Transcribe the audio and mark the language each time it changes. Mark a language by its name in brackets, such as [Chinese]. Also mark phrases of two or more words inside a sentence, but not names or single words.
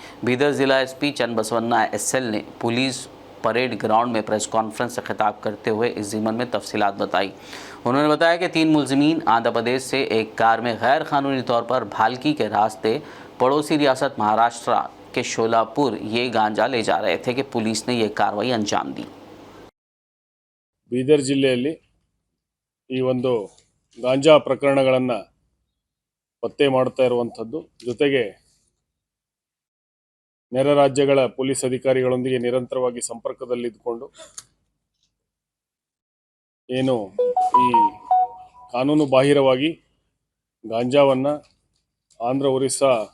[Urdu] بیدر ضلع ایس پی چند بسونا ایس ایل نے [English] police parade ground [Urdu] میں [English] press conference [Urdu] سے خطاب کرتے ہوئے اس ضمن میں تفصیلات بتائیں. انہوں نے بتایا کہ 3 ملزمین آندھرا پردیش سے ایک کار میں غیر قانونی طور پر بھالکی کے راستے پڑوسی ریاست مہاراشٹر کے شولاپور یہ گانجا لے جا رہے تھے کہ پولیس نے یہ کارروائی انجام دی. [Kannada] ಬೀದರ್ ಜಿಲ್ಲೆಯಲ್ಲಿ ಈ ಒಂದು ಗಾಂಜಾ ಪ್ರಕರಣಗಳನ್ನು ಪತ್ತೆ ಮಾಡ್ತಾ ಇರುವಂಥದ್ದು, ಜೊತೆಗೆ ನೆರೆ ರಾಜ್ಯಗಳ ಪೊಲೀಸ್ ಅಧಿಕಾರಿಗಳೊಂದಿಗೆ ನಿರಂತರವಾಗಿ ಸಂಪರ್ಕದಲ್ಲಿದ್ದುಕೊಂಡು ಏನು ಈ ಕಾನೂನು ಬಾಹಿರವಾಗಿ ಗಾಂಜಾವನ್ನು ಆಂಧ್ರ ಒರಿಸ್ಸಾ